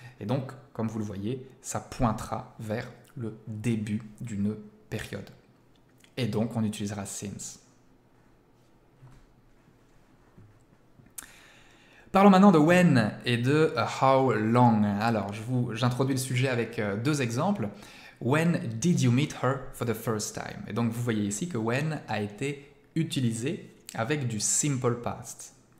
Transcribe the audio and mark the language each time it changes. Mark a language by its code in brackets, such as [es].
[fr] Et donc, comme vous le voyez, ça pointera vers le début d'une période. Et donc, on utilisera since. Parlons maintenant de when et de how long. Alors, j'introduis le sujet avec deux exemples. [en] When did you meet her for the first time? [fr] Et donc, vous voyez ici que when a été utilisé avec du simple past.